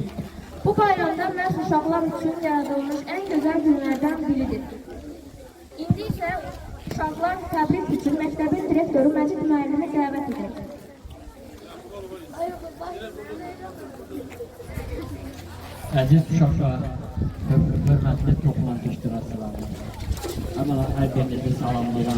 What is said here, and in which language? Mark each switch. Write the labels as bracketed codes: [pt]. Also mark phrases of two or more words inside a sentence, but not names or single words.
[az] Bu bayramda məhz uşaqlar için yaradılmış [tr] en güzel günlerden biridir. [az] İndi ise uşaqlar təbrik üçün məktəbin direktoru Məcid müəllimi dəvət edir. Əziz uşaqlar, hörmətli toplantı iştirakçıları, əmələ hər birinizi salamlayıram.